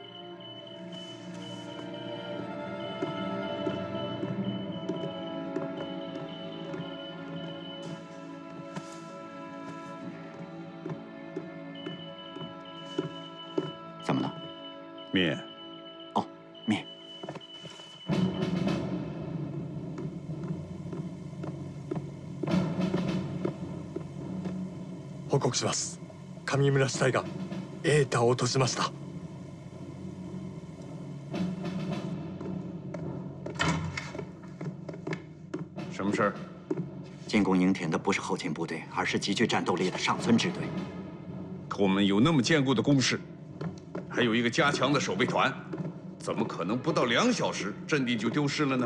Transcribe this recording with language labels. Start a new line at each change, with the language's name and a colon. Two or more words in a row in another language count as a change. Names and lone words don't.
Chinese: 怎么了？面。哦，面。
Japanese: 報告します。上村支隊がエータを落としました。
Chinese: 什么事儿？进攻营田的不是后勤部队，而是极具战斗力的上村支队。可我们有那么坚固的工事，还有一个加强的守备团，怎么可能不到2小时阵地就丢失了呢？